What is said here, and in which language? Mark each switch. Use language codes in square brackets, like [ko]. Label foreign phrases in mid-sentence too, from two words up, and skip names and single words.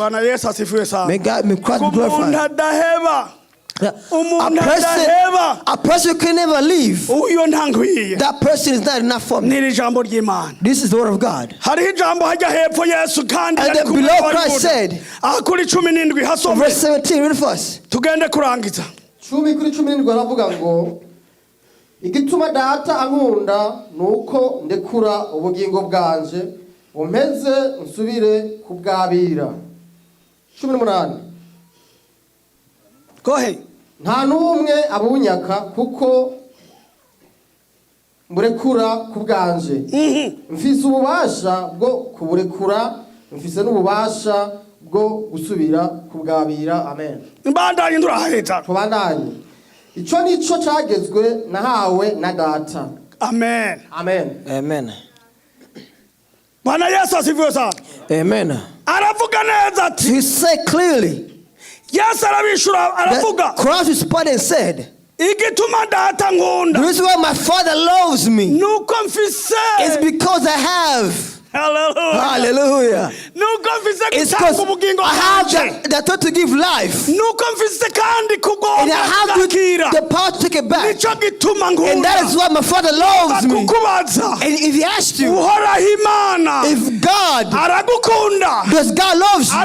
[en] May Christ be glorified. A person can never leave. That person is not enough for me. This is the word of God. And then below Christ said, verse 17, read it for us. [rn] Igituma data ankunda nuko ndekura ubugingo bwanje umpeze nsubire kubwabira. [en] 18. Go ahead. [rn] Nta numwe abunyaka kuko mburekura kubwanje. Mfise ububasha bwo kuburekura, mfise n'ububasha bwo gusubira kubwabira. Amen. Mbandanye nduraheta. Tubandanye. Ico nico cagezwe nahawe na data. Amen. Amen. Amen. [sw] Bwana Yesu asifiwe sana. [rn] Amen. Aravuga neza ati. [en] He said clearly. [rn] Yes, aravuga. [en] Christ responded and said, [rn] igituma data nkunda. [en] The reason why my Father loves me [rn] nuko mfise. [en] Is because I have. Hallelujah. Hallelujah. It's because I have the thought to give life. And I have the power to take it back. And that is why my Father loves me. And if he asked you, if God, does God loves you?